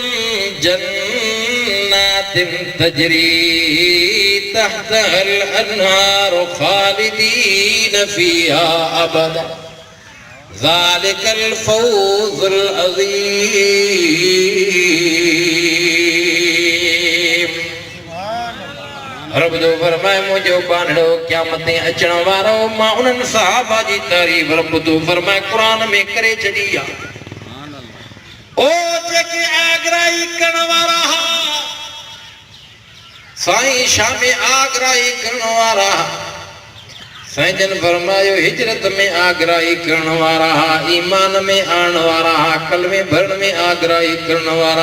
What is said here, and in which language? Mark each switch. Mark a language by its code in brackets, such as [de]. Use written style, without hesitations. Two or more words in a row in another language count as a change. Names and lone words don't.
[ar] جنات تجري تحتها الأنهار خالدين فيها أبدا ذلك الفوز العظيم. [sd] रब जो फरमाए मुझो बांधड़ो क़यामत अचण वारो मां उन्हनि सहाबा जी तारीफ़ रब तो फरमाए क़ुरान में करे छॾी आहे। ओ जेके आगराई करण वारा हा साईं शाम आगराई करण वारा, साईं जन फरमायो हिजरत में आगराई करण वारा, ईमान में आने वारा, कलमे भरण में आगराई करण वारा।